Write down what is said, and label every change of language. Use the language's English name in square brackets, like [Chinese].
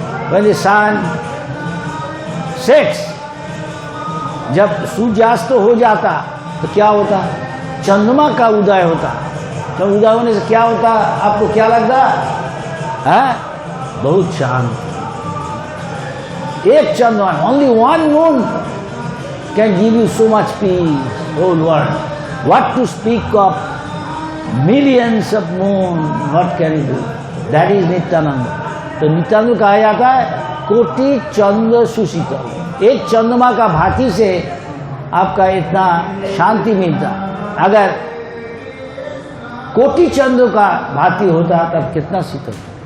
[English] when the sun sets, [Hindi] जब सूर्यास्त हो जाता तो क्या होता, चंद्रमा का उदय होता. तो उदय होने से क्या होता, आपको क्या लगता है? बहुत शांत. एक चंद्रमा, [English] Only one moon can give you so much peace, whole world. What to speak of millions of moon, what can you do? That is Nityananda. [Hindi] तो नित्यानंद कहा जाता है कोटि चंद्र सुशीतल. एक चंद्रमा का भांति से आपका इतना शांति मिलता. अगर कोटि चंद्र का भांति होता तब कितना शीतल.